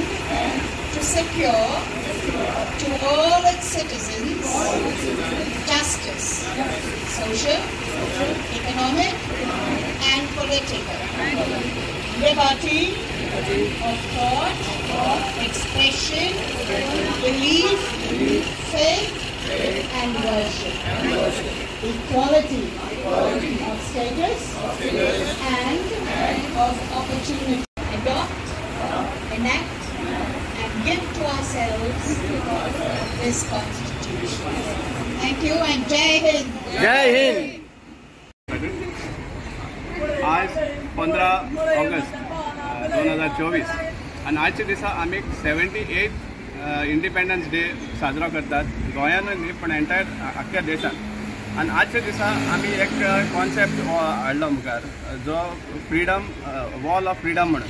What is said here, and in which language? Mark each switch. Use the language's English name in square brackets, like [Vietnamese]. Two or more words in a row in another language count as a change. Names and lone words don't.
[English] to secure to all its citizens justice, social, economic, and political, liberty of thought, expression, belief, faith, and worship, equality of status and of opportunity. Adopt, enact, and give to ourselves this Constitution. Thank you, and [Hindi] जय हिंद. जय हिंद. [Konkani] आज 15 ऑगस्ट 2024 आणि आजच्या दिसा आम्ही 78th [English] Independence Day [Konkani] साजरो करतात, गोंयान न्ही पण एंटायर आख्ख्या देशात. आणि आजच्या दिसा आम्ही एक कॉन्सेप्ट हाडलो मुखार, जो [English] freedom wall of freedom [Konkani] म्हणून.